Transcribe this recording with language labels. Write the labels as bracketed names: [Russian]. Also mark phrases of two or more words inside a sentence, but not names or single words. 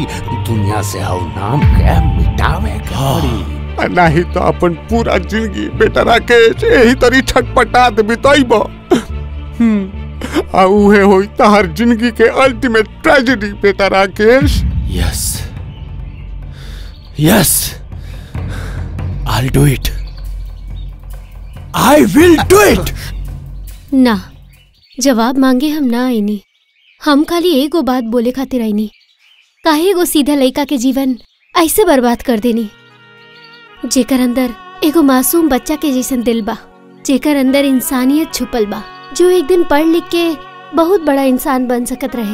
[Bhojpuri] दुनिया से हो नाम के मिटावे के पड़ी। नहीं तो अपन पूरा जिंदगी बेटा राकेश यही तरी छटपटात बिताइब। आ उहे होई तहर जिंदगी के [English] ultimate tragedy [Bhojpuri] बेटा राकेश। [English] yes yes, I'll do it. I will do it. [Bhojpuri] ना, जवाब मांगे हम ना आईनी। हम खाली एगो बात बोले खातिर आईनी। काहे एगो सीधा लड़का के जीवन ऐसे बर्बाद कर देनी, जेकर अंदर एगो मासूम बच्चा के जैसन दिल बा, जेकर अंदर इंसानियत छुपल बा, जो एक दिन पढ़ लिख के बहुत बड़ा इंसान बन सकत रहे।